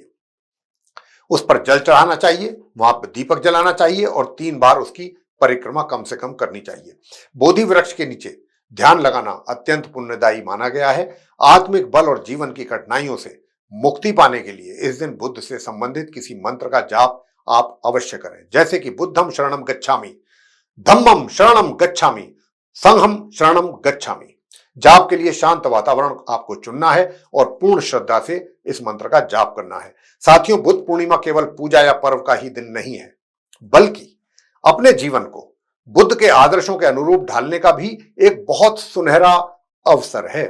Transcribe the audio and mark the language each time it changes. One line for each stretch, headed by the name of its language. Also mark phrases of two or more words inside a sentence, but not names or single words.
Hindi: उस पर जल चढ़ाना चाहिए, वहां पर दीपक जलाना चाहिए और 3 बार उसकी परिक्रमा कम से कम करनी चाहिए। बोधि वृक्ष के नीचे ध्यान लगाना अत्यंत पुण्यदायी माना गया है। आत्मिक बल और जीवन की कठिनाइयों से मुक्ति पाने के लिए इस दिन बुद्ध से संबंधित किसी मंत्र का जाप आप अवश्य करें, जैसे कि
Pali: बुद्धम शरणम गच्छामि, धम्मम शरणम गच्छामि, संघम शरणम गच्छामि।
Hindi: जाप के लिए शांत वातावरण आपको चुनना है और पूर्ण श्रद्धा से इस मंत्र का जाप करना है। साथियों, बुद्ध पूर्णिमा केवल पूजा या पर्व का ही दिन नहीं है, बल्कि अपने जीवन को बुद्ध के आदर्शों के अनुरूप ढालने का भी एक बहुत सुनहरा अवसर है।